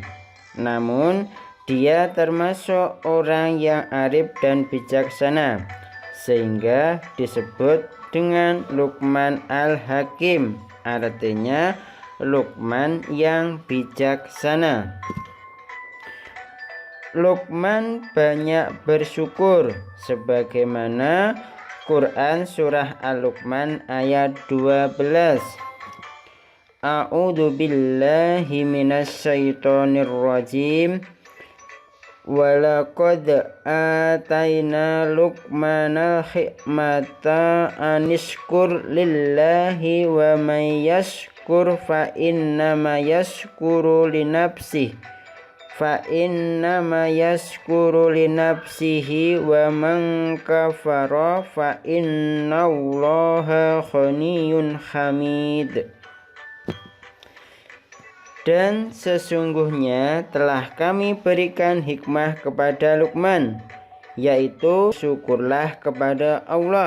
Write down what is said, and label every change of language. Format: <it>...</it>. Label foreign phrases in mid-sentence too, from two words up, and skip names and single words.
<id>Namun dia termasuk orang yang arif dan bijaksana, sehingga disebut dengan Luqman Al-Hakim, artinya Luqman yang bijaksana. Luqman banyak bersyukur, sebagaimana Quran surah Al-Luqman ayat 12.</id> <ar>أعوذ بالله من الشيطان الرجيم. ولقد آتينا لقمان الحكمة أن اشكر لله ومن يشكر فإنما يشكر لنفسه ومن كفر فإن الله غني حميد.</ar> <id>Dan sesungguhnya telah kami berikan hikmah kepada Luqman, yaitu syukurlah kepada Allah.</id>